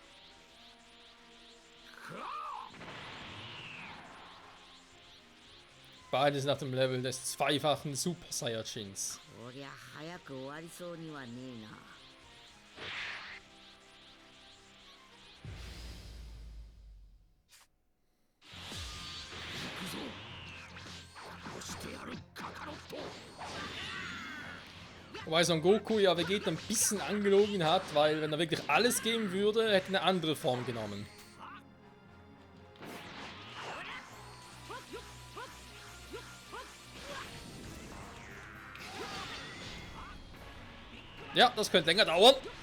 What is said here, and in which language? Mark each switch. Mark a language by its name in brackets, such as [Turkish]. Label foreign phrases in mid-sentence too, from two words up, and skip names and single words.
[German] Beides nach dem Level des zweifachen Super Saiyajins. [Japanese] こりゃ早く終わりそうにはねえな。行くぞ。殺してやる、カカロット。 [German] Wobei Son Goku ja Vegeta ein bisschen angelogen hat, weil wenn er wirklich alles geben würde, hätte er eine andere Form genommen. Ja, das könnte länger dauern.